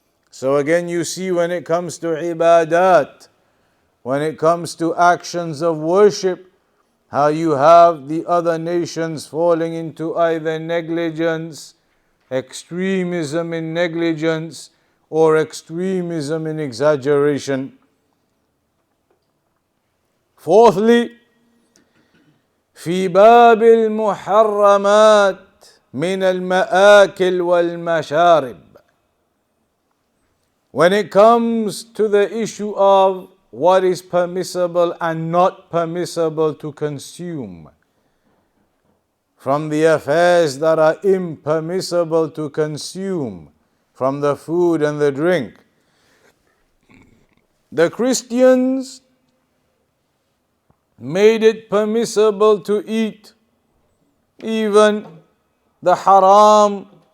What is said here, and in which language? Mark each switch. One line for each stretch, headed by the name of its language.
English: So again you see, when it comes to ibadat, when it comes to actions of worship, how you have the other nations falling into either negligence, extremism in negligence, or extremism in exaggeration. Fourthly,
Arabic: في باب المحرمات من المآكل والمشارب.
English: When it comes to the issue of what is permissible and not permissible to consume, from the affairs that are impermissible to consume, from the food and the drink, the Christians made it permissible to eat even the haram.